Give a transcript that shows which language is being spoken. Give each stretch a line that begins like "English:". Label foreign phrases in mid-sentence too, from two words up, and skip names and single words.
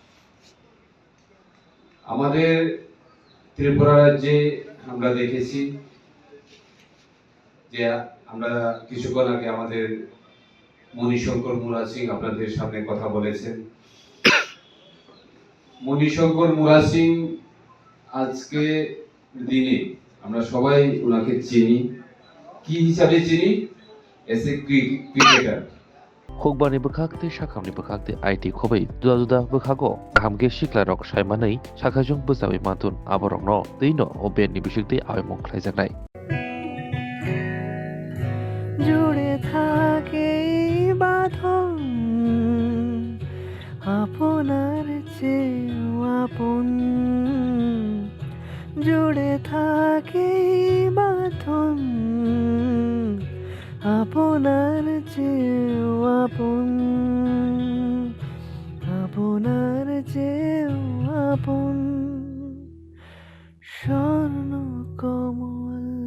Bangla: আমাদের ত্রিপুরা রাজ্যে আমরা দেখেছি যে আমরা কিছুক্ষণ আগে আমাদের মণিশঙ্কর মুরাদ সিং আপনাদের সামনে কথা বলেছেন। মণিশঙ্কর মুরাদ সিং আজকে দিনে আমরা সবাই ওনাকে চিনি, কি হিসাবে চিনি?
English: as a cricketer.
Kok Borok: Hukbani bekakte shakamni bekakte IT khobai duda bekago ghamge shikla rok saimanai sakajung busawi mantun aborongno teino oben ni bishikte awi mongklai janai
Bangla: জুড়ে থাকে বাঁধন আপনার চেয়েও আপন, জুড়ে থাকে বাঁধন আপনার চেয়েও আপন, আপনার চেয়েও আপন স্বর্ণ কমল।